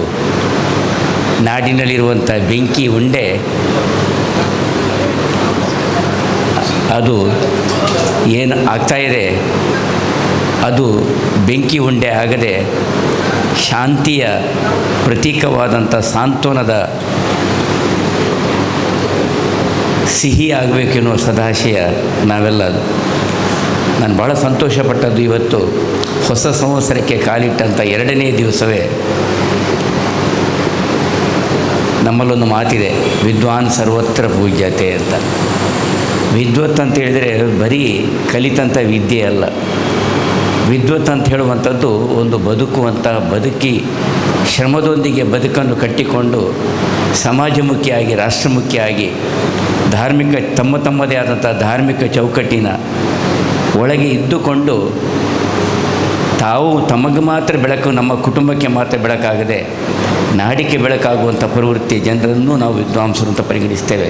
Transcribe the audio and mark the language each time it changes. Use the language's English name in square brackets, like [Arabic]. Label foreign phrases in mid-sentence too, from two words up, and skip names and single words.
[Kannada] ನಾಡಿನಲ್ಲಿರುವಂಥ ಬೆಂಕಿ ಉಂಡೆ ಅದು ಏನು ಆಗ್ತಾಯಿದೆ, ಅದು ಬೆಂಕಿ ಉಂಡೆ ಆಗದೆ ಶಾಂತಿಯ ಪ್ರತೀಕವಾದಂಥ ಸಾಂತ್ವನದ ಸಿಹಿ ಆಗಬೇಕೆನ್ನುವ ಸದಾಶಯ ನಾವೆಲ್ಲ. ನಾನು ಭಾಳ ಸಂತೋಷಪಟ್ಟದ್ದು ಇವತ್ತು ಹೊಸ ಸಂವತ್ಸರಕ್ಕೆ ಕಾಲಿಟ್ಟಂಥ 2ನೇ ದಿವಸವೇ ನಮ್ಮಲ್ಲೊಂದು ಮಾತಿದೆ, [Sanskrit] ವಿದ್ವಾನ್ ಸರ್ವತ್ರ ಪೂಜ್ಯತೆ ಅಂತ. [Kannada] ವಿದ್ವತ್ ಅಂತ ಹೇಳಿದರೆ ಬರೀ ಕಲಿತಂಥ ವಿದ್ಯೆ ಅಲ್ಲ. ವಿದ್ವತ್ ಅಂತ ಹೇಳುವಂಥದ್ದು ಒಂದು ಬದುಕುವಂಥ, ಬದುಕಿ ಶ್ರಮದೊಂದಿಗೆ ಬದುಕನ್ನು ಕಟ್ಟಿಕೊಂಡು ಸಮಾಜಮುಖಿಯಾಗಿ, ರಾಷ್ಟ್ರಮುಖಿಯಾಗಿ, ತಮ್ಮದೇ ಆದಂಥ ಧಾರ್ಮಿಕ ಚೌಕಟ್ಟಿನ ಒಳಗೆ ಇದ್ದುಕೊಂಡು ತಾವು ತಮಗೆ ಮಾತ್ರ ಬೆಳಕು, ನಮ್ಮ ಕುಟುಂಬಕ್ಕೆ ಮಾತ್ರ ಬೆಳಕಾಗದೆ ನಾಡಿಗೆ ಬೆಳಕಾಗುವಂಥ ಪ್ರವೃತ್ತಿ ಜನರನ್ನು ನಾವು ವಿದ್ವಾಂಸರು ಅಂತ ಪರಿಗಣಿಸ್ತೇವೆ.